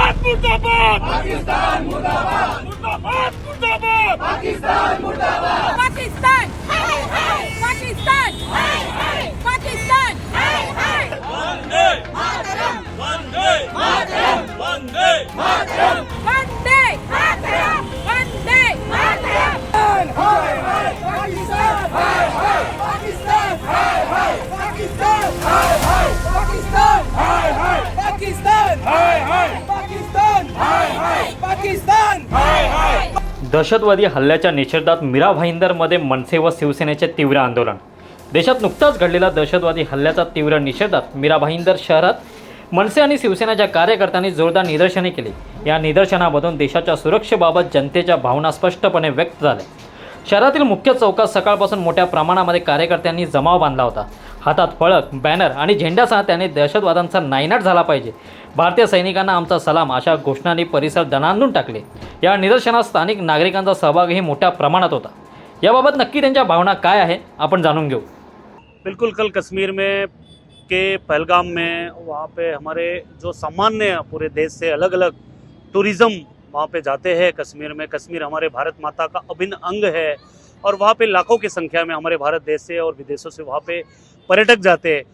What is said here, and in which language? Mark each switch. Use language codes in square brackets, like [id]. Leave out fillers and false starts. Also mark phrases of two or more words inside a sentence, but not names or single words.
[hi] मुर्दाबाद पाकिस्तान मुर्दाबाद मुर्दाबाद मुर्दाबाद पाकिस्तान मुर्दाबाद पाकिस्तान हाय हाय पाकिस्तान हाय हाय पाकिस्तान हाय हाय वंदे मातरम वंदे मातरम वंदे मातरम वंदे मातरम वंदे मातरम हाय हाय पाकिस्तान हाय हाय पाकिस्तान हाय हाय पाकिस्तान हाय हाय पाकिस्तान हाय हाय पाकिस्तान हाय हाय पाकिस्तान हाय हाय पाकिस्तान हाय हाय। [mr] दहशतवादी हल्ल्याच्या निषेधात मीरा भाईंदरमध्ये मनसे व शिवसेनेचे तीव्र आंदोलन। देशात नुकताच घडलेल्या दहशतवादी हल्ल्याचा तीव्र निषेधात मीरा भाईंदर शहरात मनसे आणि शिवसेनेच्या कार्यकर्त्यांनी जोरदार निदर्शने केली। या निदर्शनामधून देशाच्या सुरक्षेबाबत जनतेच्या भावना स्पष्टपणे व्यक्त झाल्या। शहरातील मुख्य चौकात सकाळपासून मोठ्या प्रमाणामध्ये कार्यकर्त्यांनी जमाव बांधला होता। हातात फळक, बॅनर आणि झेंड्यासह त्याने दहशतवाद्यांचा नायनाट झाला पाहिजे, भारतीय सैनिकांना आमचा सलाम अशा घोषणांनी परिसर दणाणून टाकले। या निदर्शनात स्थानिक नागरिकांचा सहभागही मोठ्या प्रमाणात होता। याबाबत नक्की त्यांच्या भावना काय आहे आपण जाणून घेऊ। [hi] बिल्कुल कल कश्मीर में के पहलगाम में वहाँ पे हमारे जो सामान्य पूरे देश से अलग अलग टूरिज़्म वहाँ पे जाते हैं कश्मीर में। कश्मीर हमारे भारत माता का अभिन्न अंग है और वहाँ पे लाखों की संख्या में हमारे भारत देश से और विदेशों से वहाँ पे पर्यटक जाते हैं।